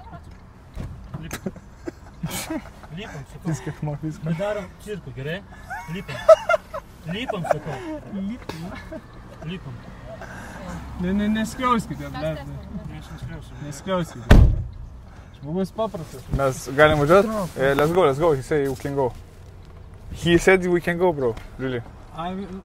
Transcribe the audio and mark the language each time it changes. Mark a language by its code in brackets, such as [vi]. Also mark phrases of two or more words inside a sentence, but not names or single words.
[lt] Lipam, sakau. Viską, viską. Padarom cirku, gerai? Lipam. Lipam, sakau. Lipam. Neskriauskite, blėt. Neskriauskite. Žmogus paprastas. Mes galim važiuot? [en] Let's go, he said we can go. He said we can go, bro. Really.